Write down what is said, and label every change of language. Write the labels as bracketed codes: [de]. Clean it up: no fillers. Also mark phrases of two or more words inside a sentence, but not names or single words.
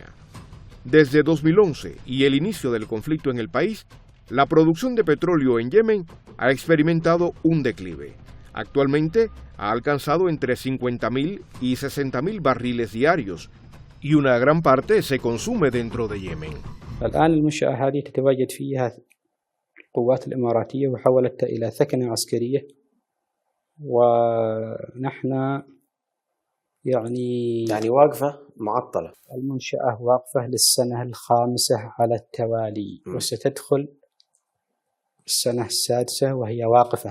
[es] Desde 2011 y el inicio del conflicto en el país, la producción de petróleo en Yemen ha experimentado un declive. Actualmente ha alcanzado entre 50.000 y 60.000 barriles diarios, y una gran parte se consume dentro de Yemen. [ar] الآن المنشأة هذه تتواجد فيها القوات الإماراتية وحولتها إلى ثكنة عسكرية، ونحن يعني واقفة معطلة. المنشأة واقفة للسنة الخامسة على التوالي وستدخل السنة السادسة وهي واقفة.